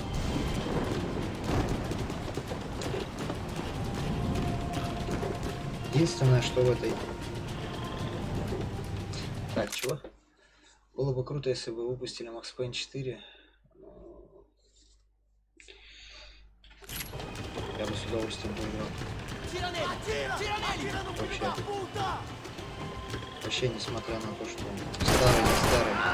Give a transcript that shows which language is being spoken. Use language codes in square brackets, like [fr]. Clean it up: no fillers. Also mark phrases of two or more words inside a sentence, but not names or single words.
[ru] Единственное, что в этой... Так, чего? Было бы круто, если бы выпустили Max Payne 4. Я бы с удовольствием поиграл. [pt] Tira nele! Tira nele! Atira no filho da puta! [ru] Вообще, несмотря на то, что он старый, не старый.